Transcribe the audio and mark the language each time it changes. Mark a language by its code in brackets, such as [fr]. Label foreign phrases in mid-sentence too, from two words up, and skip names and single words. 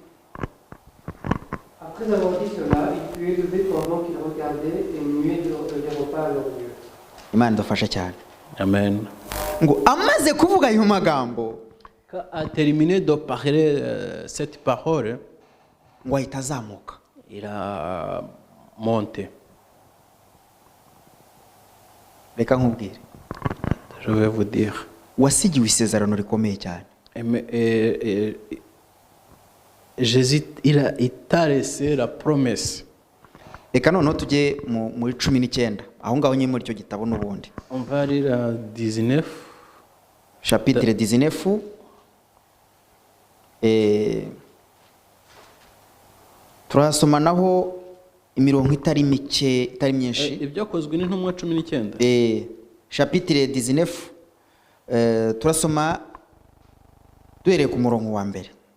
[fr] Après avoir dit cela, il fut élevé pendant qu'il regardait et muet des repas à leurs yeux. [rw] Imana idufashe cyane. Amen. Ngo amaze kuvuga ayo magambo, [fr] Quand a terminé de parler cette parole, [rw] ngo ahita azamuka. [fr] il a monté. [rw] Reka nkubwire. [fr] Je vais vous dire. [rw] Wasigiwe isezerano rikomeye cyane. [fr] Jésus, il t'a laissé la promesse. [rw] Reka noneho tujye muri 19 aho ngaho nyine muri icyo gitabo n'ubundi. [fr] On va lire à 19. Chapitre 19. [rw] Turasoma naho imirongo itari mike, itari myinshi. Ibyakozwe n'intumwa 19. [fr] Chapitre 19. [rw] Turasoma duhereye ku murongo wa mbere.